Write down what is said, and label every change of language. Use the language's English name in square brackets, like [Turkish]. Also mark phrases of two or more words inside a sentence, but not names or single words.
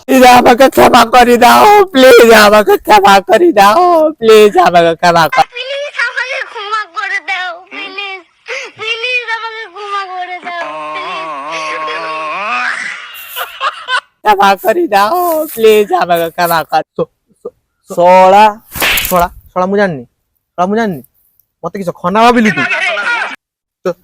[Bangla] আমাকে ক্ষমা করে দাও প্লিজ আমাকে ক্ষমা করে দাও প্লিজ আমাকে ক্ষমা করে প্লিজ আমাকে ক্ষমা করে দাও প্লিজ প্লিজ আমাকে ক্ষমা করে দাও ক্ষমা করে দাও প্লিজ আমাকে ক্ষমা কর ଶଳା [Odia] ଶଳା ମୁଁ ଜାଣିନି ମତେ କିଛି ଖନା ଭାବିଲୁ ତୁ